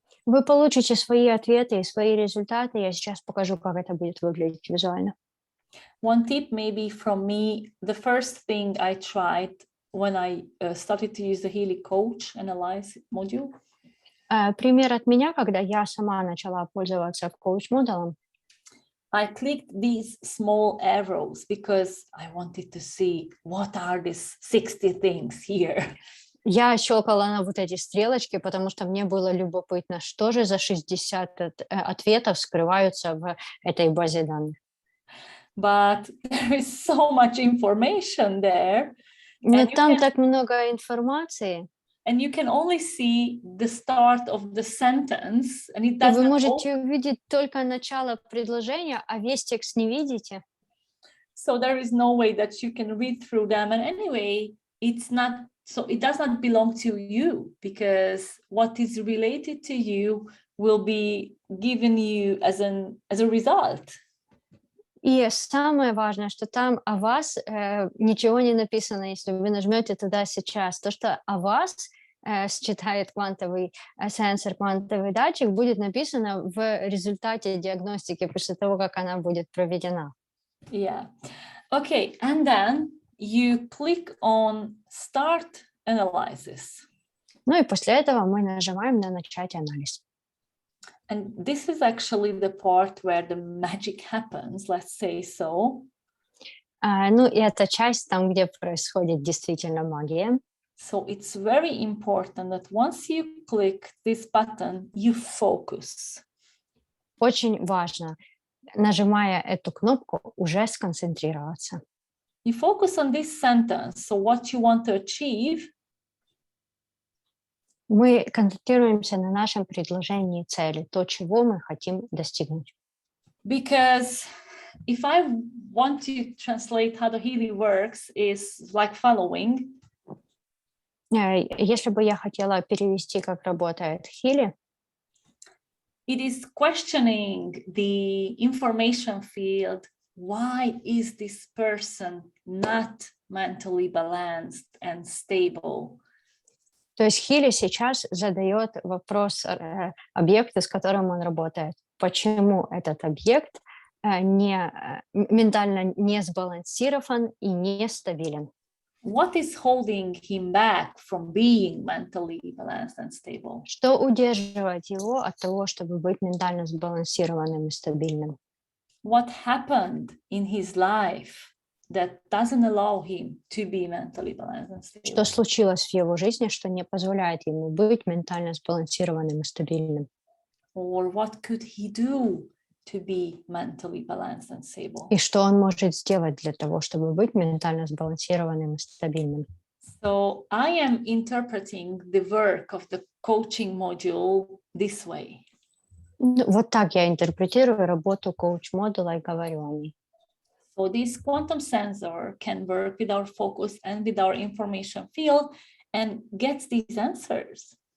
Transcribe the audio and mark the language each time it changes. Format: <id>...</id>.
<ru>Вы получите свои ответы и свои результаты. Я сейчас покажу, как это будет выглядеть визуально.</ru> <en>One tip maybe from me, the first thing I tried when I started to use the Healy Coach Analyze module.</en> <ru>Пример от меня, когда я сама начала пользоваться коуч-модулем.</ru> <en>I clicked these small arrows because I wanted to see what are these 60 things here.</en> <ru>Я щелкала на вот эти стрелочки, потому что мне было любопытно, что же за 60 ответов скрываются в этой базе данных.</ru> <en>But there is so much information there.</en> <ru>Но там так много информации.</ru> <en>And you can only see the start of the sentence, and it</en> <ru>И</ru> <en>doesn't.</en> <ru>вы можете увидеть только начало предложения, а весь текст не видите.</ru> <en>So there is no way that you can read through them. And anyway, it's not. So it does not belong to you, because what is related to you will be given you as a result.</en> <ru>И самое важное, что там о вас ничего не написано, если вы нажмете туда сейчас. То, что о вас считает квантовый сенсор, квантовый датчик, будет написано в результате диагностики после того, как она будет проведена.</ru> <en>Yeah. Okay. And then you click on Start Analysis.</en> <ru>Ну и после этого мы нажимаем на «Начать анализ».</ru> <en>And this is actually the part where the magic happens, let's say so.</en> <ru>Ну и это часть там, где происходит действительно магия.</ru> <en>So it's very important that once you click this button, you focus.</en> <ru>Очень важно, нажимая эту кнопку, уже сконцентрироваться.</ru> <en>You focus on this sentence, so what you want to achieve.</en> <ru>Мы концентрируемся на нашем предложении цели, то, чего мы хотим достигнуть.</ru> <en>Because if I want to translate how the Healy works is like following.</en> <ru>Если бы я хотела перевести, как работает Healy,</ru> <en>it is questioning the information field. Why is this person not mentally balanced and stable?</en> <ru>То есть Healy сейчас задает вопрос объекту, с которым он работает. Почему этот объект ментально не сбалансирован и нестабилен?</ru> <en>What is holding him back from being mentally balanced and stable?</en> <ru>Что удерживает его от того, чтобы быть ментально сбалансированным и стабильным?</ru> <en>What happened in his life that doesn't allow him to be mentally balanced and stable?</en> <ru>Что случилось в его жизни, что не позволяет ему быть ментально сбалансированным и стабильным?</ru> <en>Or what could he do to be mentally balanced and stable?</en> <ru>И что он может сделать для того, чтобы быть ментально сбалансированным и стабильным?</ru> <en>So I am interpreting the work of the coaching module this way.</en> <ru>Вот так я интерпретирую работу коуч-модуля и говорю о ней.</ru> <en>So this quantum sensor can work with our focus and with our information field and gets these answers.</en>